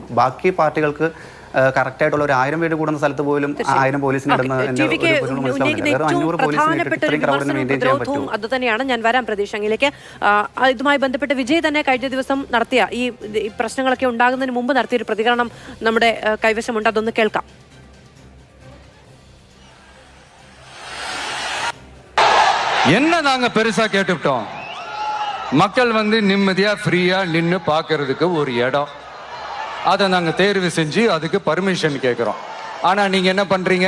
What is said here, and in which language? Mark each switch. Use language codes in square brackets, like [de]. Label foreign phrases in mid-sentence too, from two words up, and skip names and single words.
[ml] ബാക്കി പാർട്ടികൾക്ക് കറക്റ്റായിട്ടുള്ള ഒരു 1000 പേര് കൂടുന്ന സ്ഥലത്ത് പോലും 1000 പോലീസിന് അത് തന്നെയാണ്. ഞാൻ വരാം പ്രതീക്ഷ അങ്ങിലേക്ക്. ഇതുമായി ബന്ധപ്പെട്ട് വിജയ് തന്നെ കഴിഞ്ഞ ദിവസം നടത്തിയ ഈ പ്രശ്നങ്ങളൊക്കെ ഉണ്ടാകുന്നതിന് മുമ്പ് നടത്തിയൊരു പ്രതികരണം നമ്മുടെ കൈവശമുണ്ട്, അതൊന്ന് കേൾക്കാം. [ta] என்ன நாங்க பெருசா கேட்டுட்டோம்? மக்கள் நிம்மதியா ஃப்ரீயா நின்று பார்க்கறதுக்கு ஒரு இடம், அதை நாங்க தேர்வு செஞ்சு அதுக்கு பர்மிஷன் கேட்கிறோம். ஆனா நீங்க என்ன பண்றீங்க?